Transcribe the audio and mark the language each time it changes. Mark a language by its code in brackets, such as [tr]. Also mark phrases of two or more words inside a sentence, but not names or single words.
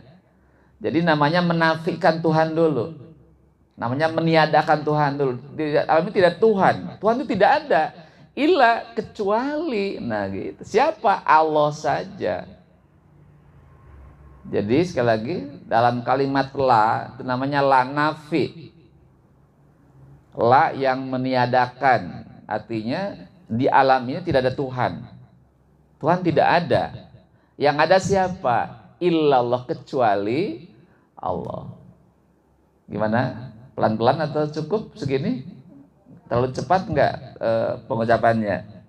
[id] Jadi namanya menafikan Tuhan dulu. Namanya meniadakan Tuhan dulu. Di alam ini tidak Tuhan. Tuhan itu tidak ada. Illa kecuali, nah gitu. Siapa? Allah saja. Jadi sekali lagi dalam kalimat la itu namanya [ar] لا نفي. [id] La yang meniadakan, artinya di alam ini tidak ada Tuhan. Tuhan tidak ada. Yang ada siapa? Illallah kecuali Allah. Gimana? Pelan-pelan atau cukup segini? Terlalu cepat enggak pengucapannya?